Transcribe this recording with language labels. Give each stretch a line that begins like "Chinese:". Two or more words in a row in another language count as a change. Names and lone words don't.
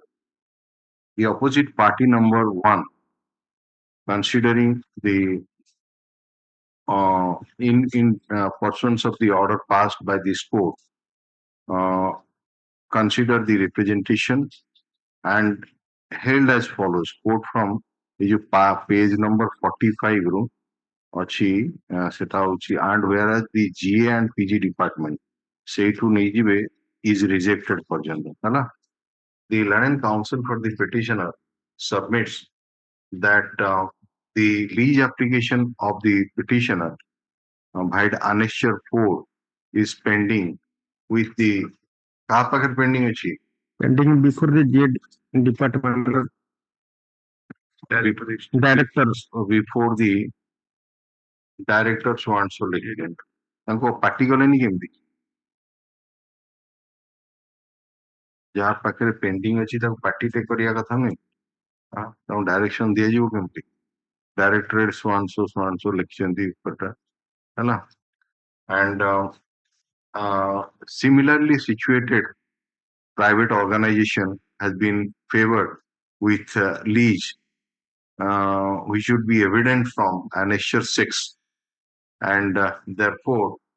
English: The opposite party number 1, considering the pursuance of the order passed by this court, consider the representation and held as follows. Quote from page number 45
Odia: ରୁ ଅଛି ସେଟା ହଉଛି
English: and whereas the GA and PG department
Odia: ସେଇଠୁ ନେଇଯିବେ
English: is rejected
Odia: ପର୍ଯ୍ୟନ୍ତ ହେଲା.
English: The London Council for the petitioner submits that the lease application of the petitioner by annexure 4 is pending with the
Odia: କାହା ପାଖରେ ପେଣ୍ଡିଂ ଅଛି
English: pending before the GA department director before the director so and so litigant.
Odia: ତାଙ୍କୁ ପାର୍ଟି କଲେନି କେମିତି? ଯାହା ପାଖରେ ପେଣ୍ଡିଂ ଅଛି ତାକୁ ପାର୍ଟିଟେ କରିବା କଥା ନୁହେଁ, ତାଙ୍କୁ ଡାଇରେକ୍ସନ ଦିଆଯିବ କେମିତି? ଡାଇରେକ୍ଟରେଟ
English: so and so
Odia: ଲେଖିଛନ୍ତି ଉପରଟା ହେଲା.
English: And similarly situated private organization has been favored with lease, which should be evident from annexure 6, and therefore